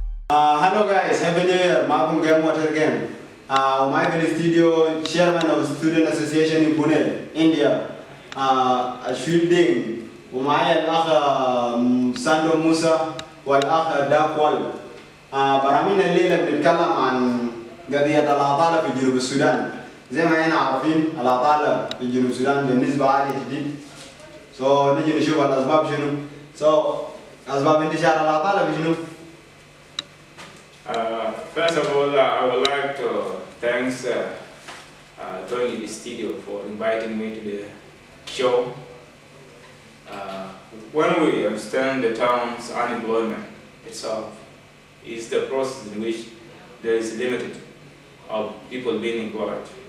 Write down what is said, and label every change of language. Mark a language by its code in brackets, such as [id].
[en] Hello guys, happy new year. Malcolm Game Water again. My studio chairman of Student Association in Pune, India. Shielding. [ar] ومعايا الأخ ساندو موسى والأخ داك وال. برامجنا الليلة بنتكلم عن قضية العطالة في جنوب السودان. زي ما احنا عارفين العطالة في جنوب السودان بالنسبة عالية جدا. نجي نشوف الأسباب شنو. أسباب انتشار العطالة في جنوب. [en] First of all, I would like to thank Tony the studio for inviting me to the show. When we understand the terms unemployment itself is the process in which there is limited of people being employed.